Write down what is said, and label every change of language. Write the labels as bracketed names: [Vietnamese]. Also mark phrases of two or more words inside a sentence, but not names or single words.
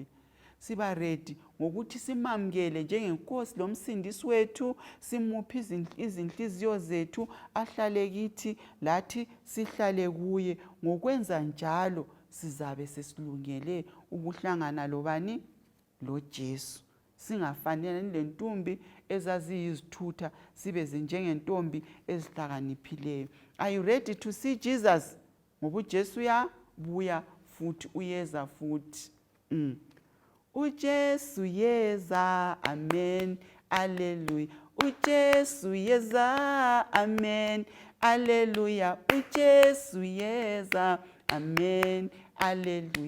[North Ndebele] Siba redi ngokuthi simamkele njengenkosi lomsindisi wethu, simuphe izinhliziyo zethu, ahlale kithi, lathi sihlale kuye. Ngokwenza njalo sizabe sesilungele ukuhlangana lobani, lo Jesu. Singafanele lentombi ezaziyizithutha, sibe njengentombi ezihlakaniphileyo. [English] Are you ready to see Jesus? [North Ndebele] Ngoba uJesu uyabuya futhi, uyeza futhi. uJesu yeza, amen, alleluia. uJesu yeza, amen, alleluia. uJesu yeza, amen, alleluia.